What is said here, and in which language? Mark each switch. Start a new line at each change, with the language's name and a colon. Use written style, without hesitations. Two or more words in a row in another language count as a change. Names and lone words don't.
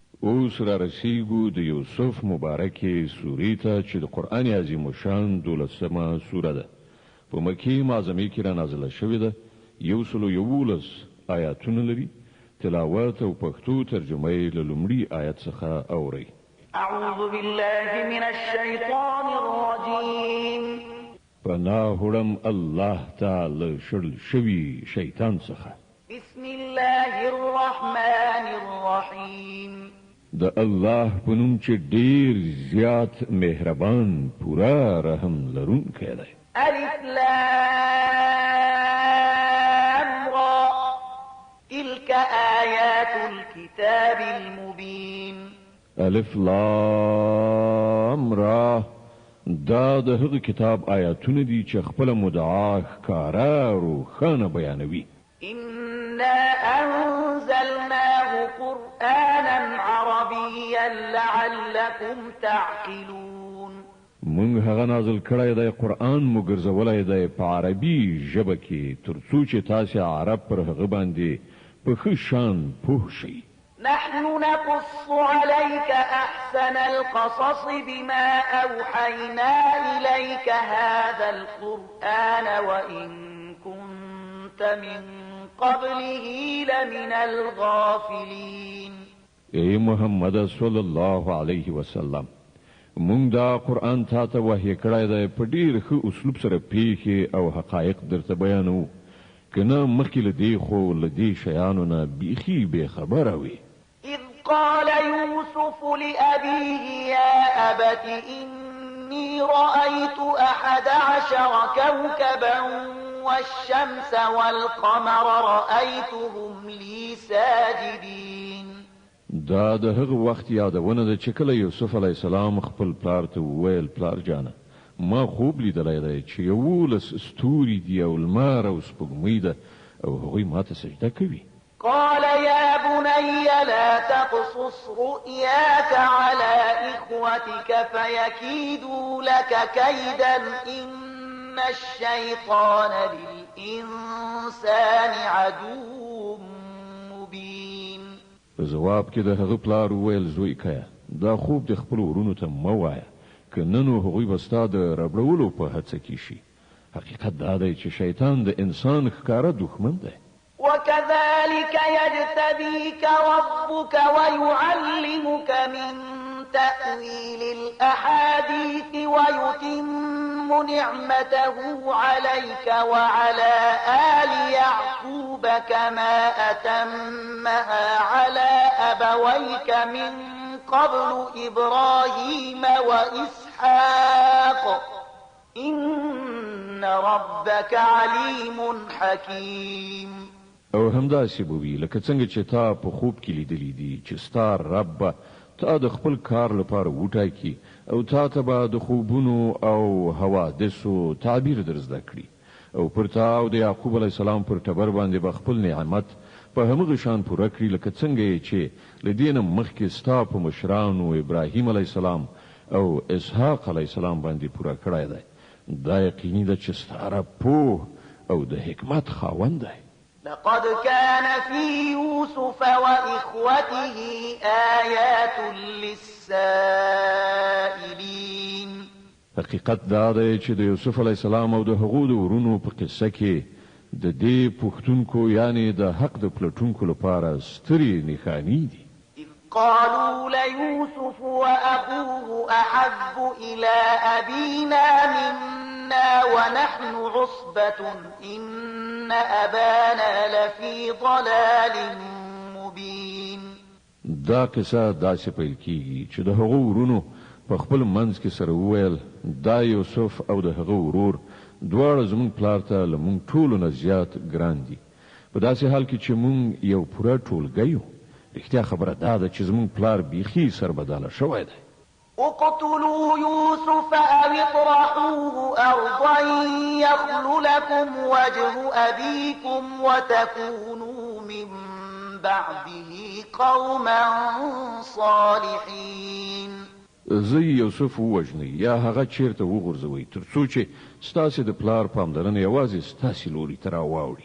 Pashto: اوس را رسیږو د یوسف مبارکې سورې ته چې د قرآن عظیم شان 12مه سوره ده. په مکې معظمې کې را نازله شوې ده. 111 آیاتونه لري. تلاوت او پښتو ترجمه یې له لومړي آیت څخه اورئ.
Arabic: اعوذ بالله من الشیطان الرجیم.
Pashto: پناه وړم الله تعالی شړل شوي شیطان څخه.
Arabic: بسم الله الرحمن الرحیم.
Pashto: د الله په نوم چې ډیر زیات مهربان پورا رحم لرونکی دی.
Arabic: الف لام را تلك آیات الكتاب المبین. الف لام را
Pashto: دا د هغه کتاب آیاتونه دي چې خپل مدعا ښکارا روښانه بیانوي.
Arabic: إنا أنزلناه قرآنا عربيا لعلكم تعقلون.
Pashto: مونږ هغه نازل کړی دی قرآن مو ګرځولی دی په عربي ژبه کې ترڅو چې تاسې عرب پر هغه باندې په ښه شان پوه شئ.
Arabic: نحن نقص عليك أحسن القصص بما أوحينا إليك هذا القرآن وإن كنت من قبله لمن الغافلين.
Pashto: ای محمد
Arabic: صلی الله علیه وسلم
Pashto: مونږ دا قرآن تا ته وحی کړی دی په ډیر ښه اسلوب سره پیښې او حقایق درته بیانوو کنه مخکې له دې خو له دې شیانو نه بیخي بې خبره وي.
Arabic: إذ قال يوسف لأبيه يا أبت إني رأيت 11 كوكبا والشمس والقمر رأيتهم لي ساجدين.
Pashto: دا د هغه وخت یادونه ده چې کله یوسف
Arabic: علی السلام
Pashto: خپل پلار ته وویل پلار جانه ما خوب لیدلی دی چې 11 ستوري دي او لمر او سپوږمۍ ده او هغوی ماته سجده کوي.
Arabic: قال يا بني لا تقصص رؤياك على إخوتك فيكيدوا لك كيدا إن الشيطان للإنسان عدو مبين.
Pashto: جواب کې د هغه پلار وویل زوی کیا دا خوب د خپل ورونو ته مه وایه که نه نو هغوی به ستا د ربړولو په هڅه کې شي. حقیقت دا دی چې شیطان د انسان ښکاره دښمن دی.
Arabic: وكذلك يجتبيك ربك ويعلمك من تأويل الأحاديث ويتم نعمته عليك وعلى آل يعقوب كما أتمها على أبويك من قبل إبراهيم وإسحاق إن ربك عليم حكيم.
Pashto: او همداسې به وي لکه څنګه چې تا په خوب کې لیدلی دي چې ستا رب تا د خپل کار لپاره وټاکي او تا ته به د خوبونو او حوادثو تعبیر در زده کړي او پر تا او د یعقوب
Arabic: علیه السلام
Pashto: پر ټبر باندې به خپل نعمت په همغه شان پوره کړي لکه څنګه چې له دې نه مخکې ستا په مشرانو ابراهیم
Arabic: علیه السلام
Pashto: او اسحاق
Arabic: علیه السلام
Pashto: باندې پوره کړی دی. دا یقیني ده چې ستا رب پوه او د حکمت خاوند دی.
Arabic: لقد كان في يوسف وإخوته آيات للسائلين.
Pashto: حقیقت دا دی چې د یوسف
Arabic: علیه السلام
Pashto: او د هغو د ورونو په قصه کې د دې پوښتونکو یعنی د حق د پلټونکو لپاره سترې نښانې دي.
Arabic: إذ قالوا ليوسف وأخوه أحب إلى أبينا منا ونحن عصبة إن أبانا لفي ضلال مبين.
Pashto: دا قصه داسې پیل کیږي چې د هغو ورونو په خپل منځ کې سره وویل دا یوسف او د هغه ورور دواړه زمونږ پلار ته له مونږ ټولو نه زیات ګران دي په داسې حال کې چې مونږ یو پوره ټولګی یو. رښتیا خبره دا ده چې زمونږ پلار بیخي سربداله شوی دی.
Arabic: اقتلوا يوسف أو اطرحوه أرضا يخل لكم وجه أبيكم وتكونوا من بعده قوما صالحين.
Pashto: زه یوسف ووژنئ یا هغه چیرته وغورځوئ ترڅو چې ستاسې د پلار پاملرنه یوازې ستاسې لوري ته راواوړي.